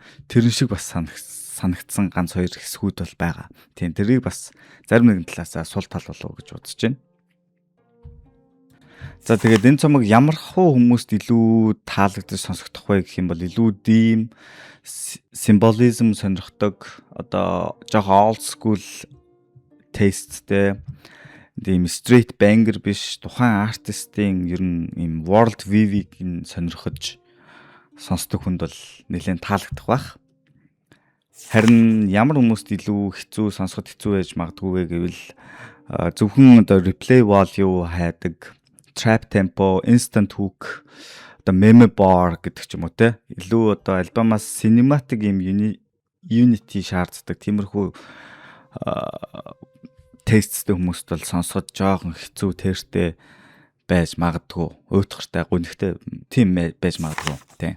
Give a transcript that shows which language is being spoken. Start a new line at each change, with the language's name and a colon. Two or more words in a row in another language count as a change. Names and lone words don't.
Mongolian: Тэр шиг бас санагдсан ганц хоёр хэсгүүд бол байгаа. Тийм, тэрийг бас зарим нэгэн талаасаа сул тал болов гэж бодож байна. За тэгээд энэ цомог ямар хуу хүмүүст илүү таалагдаж сонсогдох вэ гэх юм бол илүү дим символизм сонирхдог, одоо жоохон
English: old school tasteтэй,
Mongolian: тийм
English: straight banger
Mongolian: биш, тухайн артистын ер нь юм
English: world view-
Mongolian: ийг сонирхож сонсдог хүнд бол нэлээд таалагдах байх. Харин ямар хүмүүст илүү хэцүү, сонсоход хэцүү байж магадгүй вэ гэвэл зөвхөн одоо
English: replay value
Mongolian: хайдаг,
English: trap tempo, instant hook,
Mongolian: одоо
English: meme bar
Mongolian: гэдэг ч юм уу те. Илүү одоо альбомаас cinematic юм unity шаарддаг тиймэрхүү тесттэй хүмүүст бол сонсоход жоохон хэцүү тэртэй байж магадгүй, уйтгартай, гүнхтэй тийм байж магадгүй тийм.